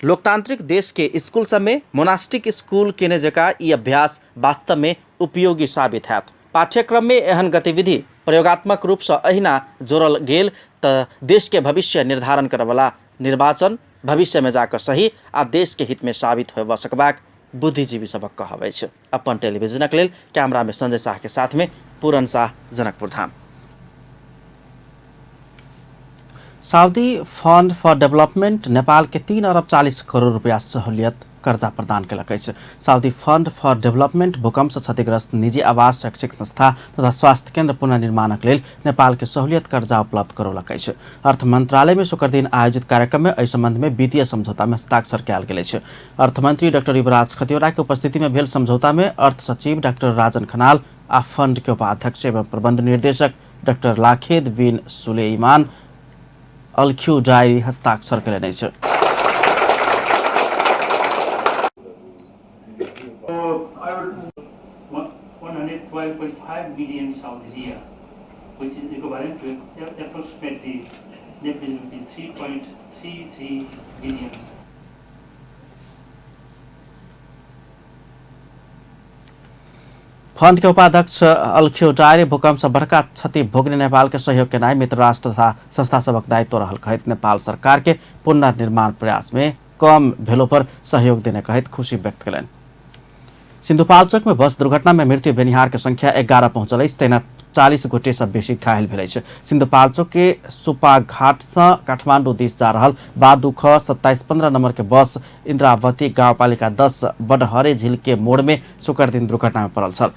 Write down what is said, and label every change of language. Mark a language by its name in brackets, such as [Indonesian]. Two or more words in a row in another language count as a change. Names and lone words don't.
[Maithili] लोकतांत्रिक देश के स्कूल सब में मोनास्टिक स्कूल केने जकाँ ई अभ्यास वास्तव में उपयोगी साबित हैत। पाठ्यक्रम में एहन गतिविधि प्रयोगात्मक रूप से अहिना जोड़ल गेल तऽ देश के भविष्य निर्धारण करैवाला निर्वाचन भविष्य में जाकर सही आ देश के हित में साबित होबऽ सकबाक बुद्धिजीवी सबक कहबै छै। अपन टेलीविजनक लेल कैमरा में संजय शाह के साथ में पूरन शाह, जनकपुर धाम। सऊदी फंड फॉर डेवलपमेंट नेपाल के 3 अरब 40 करोड़ रुपया सहूलियत कर्जा प्रदान कयलक अछि। सऊदी फंड फॉर डेवलपमेंट भूकंप से क्षतिग्रस्त निजी आवास, शैक्षिक संस्था तथा स्वास्थ्य केन्द्र पुनर्निर्माणक लेल नेपाल के सहूलियत कर्जा उपलब्ध करौलक अछि। अर्थ मंत्रालय में शुक्र दिन आयोजित कार्यक्रम में एहि संबंध में वित्तीय समझौता में हस्ताक्षर कयल गेल अछि। अर्थमंत्री डॉक्टर युवराज खतिवड़ा के उपस्थिति में भेल समझौता में अर्थ सचिव डॉक्टर राजन खनाल आ फंड के उपाध्यक्ष एवं प्रबंध निर्देशक डॉक्टर लाखेद बिन सुलेमान अलख्यू डायरी हस्ताक्षर कयलनि अछि। [English] $112.5 million Saudi riyal, which is equivalent to approximately 3.33 billion. [Maithili] फंड के उपाध्यक्ष अलख्यू डायरी भूकंप से बड़का क्षति भोगने नेपाल के सहयोग के नाय मित्र राष्ट्र तथा संस्था सबक दायित्व रहल कहैत नेपाल सरकार के पुनर्निर्माण प्रयास में कम भेलो पर सहयोग देने कहैत खुशी व्यक्त कयलनि। सिन्धुपाल्चोक में बस दुर्घटना में मृत्यु भेनिहार के संख्या 11 पहुंचल अछि, तेना 40 गोटे से बेसी घायल भेल अछि। सिन्धुपाल्चोक के सुपाघाट से काठमांडू दिस जा रहल बादुख 2715 नंबर के बस इंद्रावती गाउँपालिका 10 बडहरे झील के मोड़ में शुक्र दिन दुर्घटना में पड़ल छल।